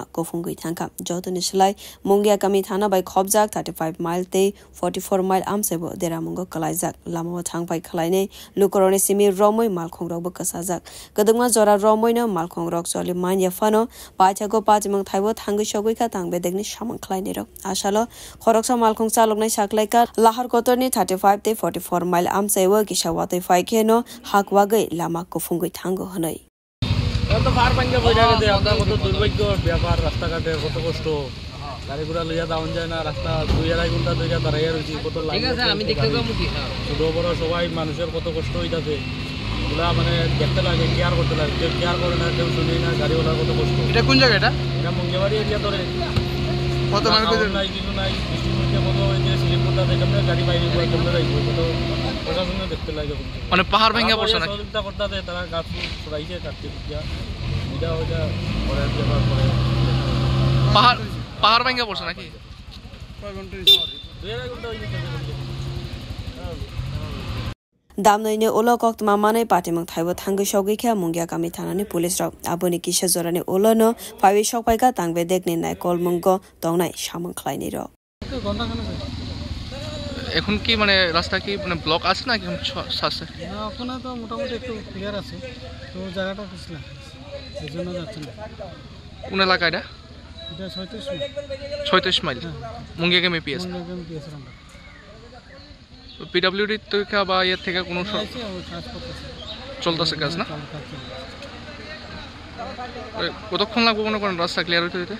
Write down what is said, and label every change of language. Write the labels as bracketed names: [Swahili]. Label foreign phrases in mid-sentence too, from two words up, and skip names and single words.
[Kok Borok] Kofungui Tanka Jotuni Shlai Mungia Kami Thana by Khobjak 35 mile te 44 mile Amsewa Deramungo Kalaizak Lama Thang by Kalaine Lukoronesimi Romoi Malkongrok Bakasazak Kadungma Zora Romoino Malkongrok Soli Manya Fano Pachago Pajimang Taiwo Tangu Shogwika Tang Bedegni Shaman Kleinero Ashalo Khoroksa Malkong Saloknai Shaklaika Lahar Kotorni 35 te 44 mile Amsewa Gishawate Faikeno Hakwagai Lama Kofungui Tango Hanoi [Bangla] তো ফার পাঙ্গা বইরা গেছে আমরা কত দুর্ভাগ্য ব্যাপার রাস্তাঘাটে কত কষ্ট গাড়ি ঘোড়া লইয়া যাওয়া যায় না রাস্তা 2-2.5 ঘন্টা ধরে দাঁড়াইয়া রইছি কত লাইন ঠিক আছে আমি দেখতে যাবো কি ছোট বড় সবাই মানুষের কত কষ্ট হইতাছে এগুলা মানে দেখতে লাগে কেয়ার করতে লাগে কেউ কেয়ার করে না কেউ শুনে না গাড়িওয়ালার কত কষ্ট এটা কোন জায়গা এটা মঙ্গলবাড়ি এরিয়া ধরে কত মানুষ নাই কিছু নাই বৃষ্টির মধ্যে কত ওই যে স্লিপটা দেখলে গাড়ি বাইরে করে কেমনে রাখবো কত প্রশাসনে দেখতে লাগে মানে পাহাড় ভাঙা পড়ছে না চিন্তা করতে তারা গাছ ছড়াইছে কাটতে দিয়া এটা ওটা পরে ব্যাপার করে পাহাড় ভাঙা পড়ছে নাকি কয় ঘন্টা 2.5 ঘন্টা হইছে [Kok Borok] Damnoine Olo Kokt Mamane Patimang Taiwo Tango Shogika Mungia Kami Tanani Police Rock Aboni Kisha Zorani Olono Pavi Shokpaika Tangbe Degni Nai Kolmungo Dongnai Shaman Kleiniro [Bangla] এখন কি মানে রাস্তা কি মানে ব্লক আছে না কি আছে না এখন তো মোটামুটি একটু ক্লিয়ার আছে তো জায়গাটা পিছলা এজন্য যাচ্ছে না কোন এলাকা এটা 36 মাইল মুঙ্গিয়া কেমে পিএস আমরা পিডব্লিউডি থেকে বা এর থেকে কোনো চলতেছে কাজ না কতক্ষণ লাগবে মনে করেন রাস্তা ক্লিয়ার হইতে হইতে